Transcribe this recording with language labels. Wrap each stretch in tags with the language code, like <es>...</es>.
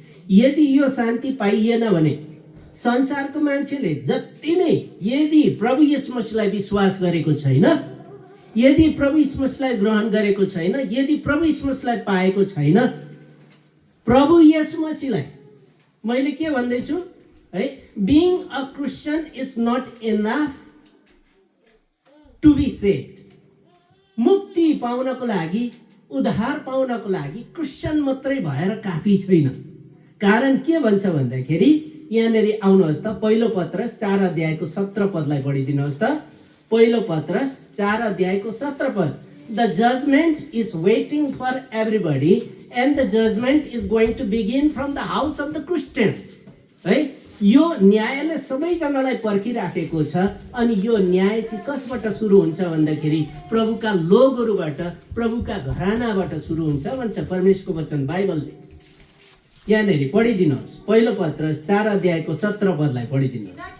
<ne>यदि यो शान्ति पाइएन भने संसारको मान्छेले जति नै यदि प्रभु येशू मसीहलाई विश्वास गरेको छैन, यदि प्रभु येशू मसीहलाई ग्रहण गरेको छैन, यदि प्रभु येशू मसीहलाई पाएको छैन, प्रभु येशू मसीहलाई मैले के भन्दैछु है,</ne> <en>being a Christian is not enough to be saved.</en> <ne>मुक्ति पाउनको लागि, उद्धार पाउनको लागि क्रिस्चियन मात्रै भएर काफी छैन। कारण के भन्छ भन्दाखेरि यहाँनिर आउनुहोस् त, पहिलो पत्रस 4 अध्यायको 17 पदलाई पढिदिनुहोस् त। पहिलो पत्रस 4 अध्यायको 17 पद,</ne> <en>the judgment is waiting for everybody and the judgment is going to begin from the house of the Christians है।</en> <ne>यो न्यायले सबैजनालाई पर्खिराखेको छ। अनि यो न्याय चाहिँ कसबाट सुरु हुन्छ भन्दाखेरि प्रभुका लोगहरूबाट, प्रभुका घरानाबाट सुरु हुन्छ भन्छ परमेश्वरको वचन बाइबलले। यहाँनिर पढिदिनुहोस्, पहिलो पत्रस 4 अध्यायको 17 पदलाई पढिदिनुहोस्।</ne>